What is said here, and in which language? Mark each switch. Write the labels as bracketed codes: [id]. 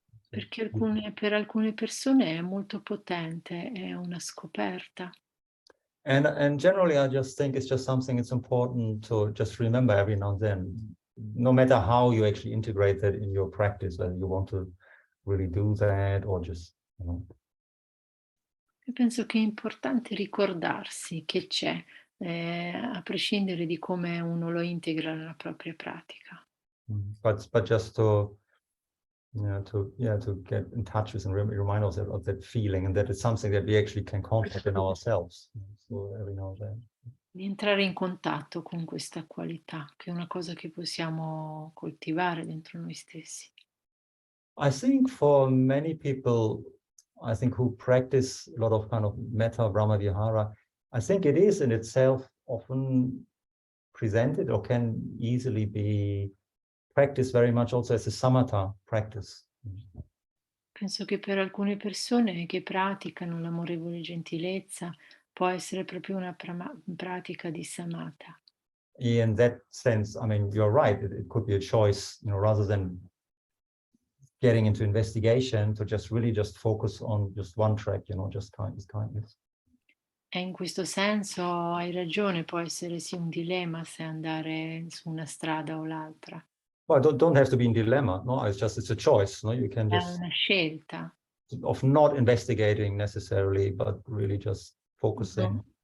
[it] Perché per alcune persone è molto potente, è una scoperta. [en] And generally, I just think it's just something it's important to just remember every now and then, no matter how you actually integrate that in your practice, whether you want to really do that, or just, you know. [it] Io penso che è importante ricordarsi che c'è, a prescindere di come uno lo integra nella propria pratica. [en] But just to, to get in touch with and remind ourselves of that feeling, and that it's something that we actually can contact in ourselves. So every now and then. [it] Di entrare in contatto con questa qualità, che è una cosa che possiamo coltivare dentro noi stessi. [en] I think for many people, I think who practice a lot of kind of metta Brahma Vihara, I think it is in itself often presented or can easily be practiced very much also as a samatha practice. [it] Penso che per alcune persone che praticano l'amorevole gentilezza può essere proprio una pratica di samatha. [en] In that sense, I mean, you're right, it could be a choice, you know, rather than getting into investigation, to just really just focus on just one track, you know, just kindness. [it] E in questo senso hai ragione, può essere sì un dilemma se andare su una strada o l'altra. [en] Well, don't have to be in dilemma, no, it's a choice, no, you can [it] È [en] just, [it] una scelta. [en] of not investigating necessarily, but really just focusing.